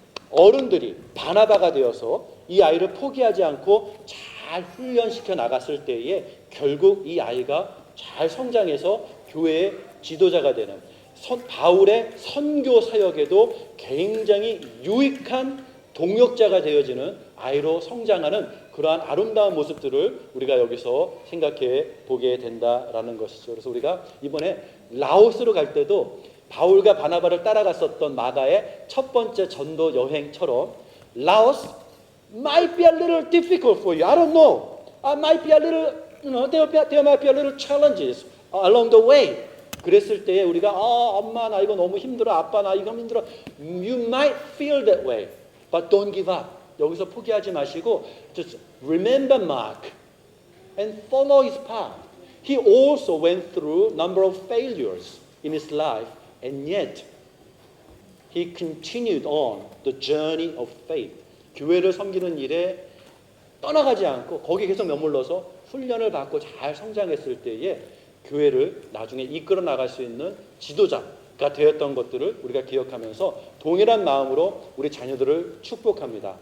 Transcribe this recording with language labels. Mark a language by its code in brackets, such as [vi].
[ko] 어른들이 바나바가 되어서 이 아이를 포기하지 않고 잘 훈련시켜 나갔을 때에 결국 이 아이가 잘 성장해서 교회의 지도자가 되는, 바울의 선교 사역에도 굉장히 유익한 동역자가 되어지는 아이로 성장하는 그러한 아름다운 모습들을 우리가 여기서 생각해 보게 된다라는 것이죠. 그래서 우리가 이번에 라오스로 갈 때도 바울과 바나바를 따라갔었던 마가의 첫 번째 전도 여행처럼 [en] Laos might be a little difficult for you. I don't know. Might be a little, there might be a little challenges along the way. [ko] 그랬을 때에 우리가 엄마 나 이거 너무 힘들어, 아빠 나 이거 힘들어. [en] You might feel that way, but don't give up. [ko] 여기서 포기하지 마시고 [en] just remember Mark and follow his path. He also went through a number of failures in his life, and yet he continued on the journey of faith. [ko] 교회를 섬기는 일에 떠나가지 않고 거기에 계속 머물러서 훈련을 받고 잘 성장했을 때에 교회를 나중에 이끌어 나갈 수 있는 지도자가 되었던 것들을 우리가 기억하면서 동일한 마음으로 우리 자녀들을 축복합니다.